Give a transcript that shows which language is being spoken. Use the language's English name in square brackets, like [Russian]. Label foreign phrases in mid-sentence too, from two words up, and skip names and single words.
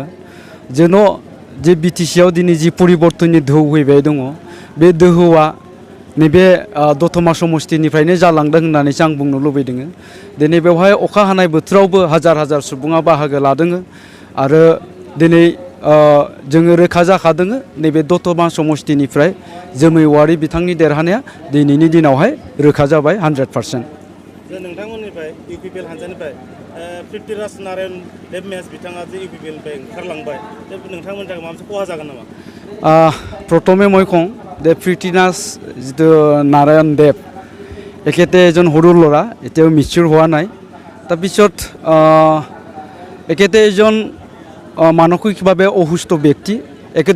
[Bodo] जेन' जे बिटिसियाव दिनै जि परिबर्तननि दोहौ फैबाय दङ बे दोहौआ नैबे दतमा समस्तिनिफ्रायनो जालांदों होननानैसो आं बुंनो लुबैदों दिनै बेवहाय अखा हानाय बोथोरावबो हाजार हाजार सुबुङा बाहागो लादों आरो दिनै जोङो रोखा जाखादों नैबे दतमा समस्तिनिफ्राय जोमै औवारी बिथांनि देरहानाया दिनैनि दिनावहाय रोखा जाबाय 100%। नोंथांमोननिफ्राय इउपिपिएल हानजानिफ्राय पृथ्वीराज नारायण देबमेस बिथाङा जे इउपिपिएलनिफ्राय ओंखारलांबाय नोंथांमोननि थाखाय माबा मोनसे खहा जागोन नामा? [Assamese] प्रथमे মই কওঁ যে পৃথ্বীৰাজ যিটো নাৰায়ণ দেৱ এখেতে এজন সৰু ল'ৰা এতিয়াও মিচিউৰ হোৱা নাই তাৰপিছত এখেতে এজন মানসিকভাৱে অসুস্থ ব্যক্তি এখেতে